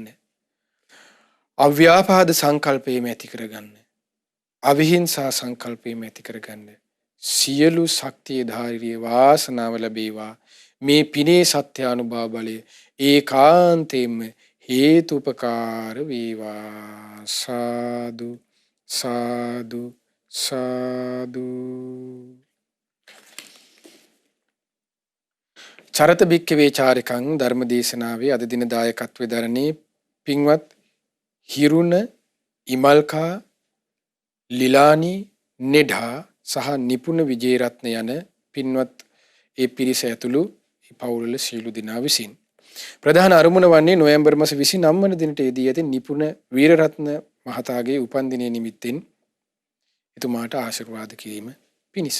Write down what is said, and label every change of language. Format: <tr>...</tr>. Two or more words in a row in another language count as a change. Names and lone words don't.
<si>අව්‍යාපාද සංකල්පයම ඇති කරගන්න. අවිහිංසා සංකල්පයම ඇති කරගන්න. සියලු ශක්තිය ධාරිය වාසනාව ලැබේවා. මේ පිනේ සත්‍යානුභව බලය ඒකාන්තයෙන්ම හේතුපකාර වේවා.</si> <pi>සාදු සාදු සාදු. චරත භික්ඛවේ චාරිකං</pi> <si>ධර්ම දේශනාවේ අද දින දායකත්වයේ දරන්නේ පින්වත් හිරුණ ඉමල්කා ලිලානි නෙඩා සහ නිපුණ විජේරත්න යන පින්වත් ඒ පිරිස ඇතුළු පවුල්වල සීලු දෙනා විසින් ප්‍රධාන අරමුණ වන්නේ නොවැම්බර් මාස 29 වන දිනට යෙදී ඇති නිපුණ වීරරත්න මහතාගේ උපන්දිනය නිමිත්තෙන් එතුමාට ආශිර්වාද කිරීම පිණිස.</si>